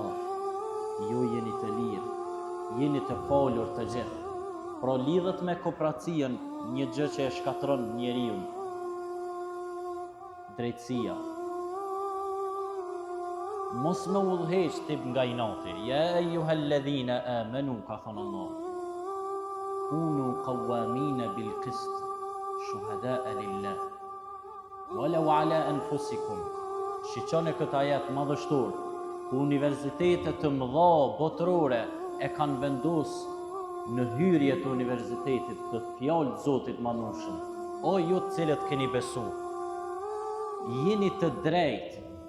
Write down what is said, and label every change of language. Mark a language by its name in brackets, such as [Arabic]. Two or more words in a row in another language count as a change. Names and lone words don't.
[Albanian] Ju jeni të lirë, jeni të falur të gjithë. Pra lidhet me kooperacion një gjë që e shkatron njeriu. Drejtësia. Mos me udhëheq tip nga inati. [Arabic] يا أيها الذين آمنوا, [Albanian] ka thënë [Arabic] Allah. كونوا قوامين بالقسط شهداء لله. ولو على أنفسكم. [Albanian] Shiqone këtë ajet madhështor, ku universitetet të mëdha botërore e kanë vendosur në hyrje të universitetit të fjalë të Zotit Manushëm. O ju të cilët keni besu, jeni të drejtë.